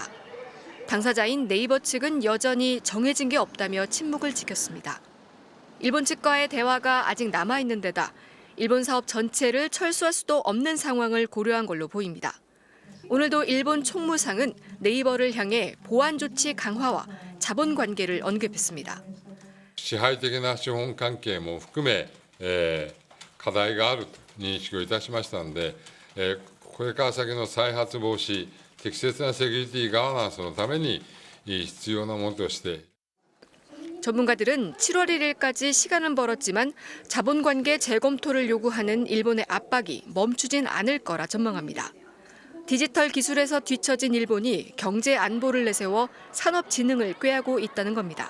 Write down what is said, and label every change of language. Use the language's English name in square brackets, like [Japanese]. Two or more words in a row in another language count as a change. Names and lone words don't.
[Korean] 당사자인 네이버 측은 여전히 정해진 게 없다며 침묵을 지켰습니다. 일본 측과의 대화가 아직 남아있는 데다 일본 사업 전체를 철수할 수도 없는 상황을 고려한 걸로 보입니다. 오늘도 일본 총무상은 네이버를 향해 보안 조치 강화와 자본 관계를 언급했습니다. [Japanese] 支配的な資本関係も含め、課題があると認識をいたしましたので、これから先の再発防止、適切なセキュリティガバナンスのために必要なものとして。 [Korean] 전문가들은 7월 1일까지 시간은 벌었지만 자본관계 재검토를 요구하는 일본의 압박이 멈추진 않을 거라 전망합니다. 디지털 기술에서 뒤처진 일본이 경제 안보를 내세워 산업 진흥을 꾀하고 있다는 겁니다.